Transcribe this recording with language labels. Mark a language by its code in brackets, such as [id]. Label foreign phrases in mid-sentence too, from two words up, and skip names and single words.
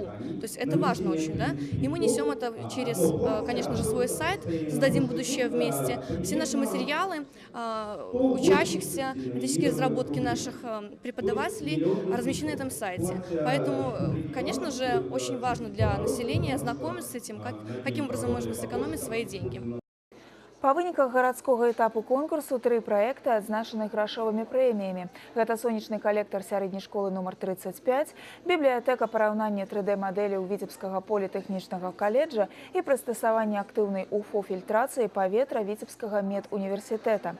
[ru] То есть это важно очень, да? И мы несем это через, конечно же, свой сайт, создадим будущее вместе. Все наши материалы учащихся, методические разработки наших преподавателей размещены на этом сайте. Поэтому, конечно же, очень важно для населения знакомиться с этим, каким образом можно сэкономить свои деньги. [be] Па выніках гарадскога этапу конкурсу 3 праекты адзначаны грашовымі прэміямі. Гэта сонечны калектар сярэдняй школы нумар 35, бібліятэка параўнання 3D-мадэляў Віцебскага політэхнічнага каледжа і прыстасаванне актыўнай УФО-фільтрацыі паветра Віцебскага медуніверсітэта.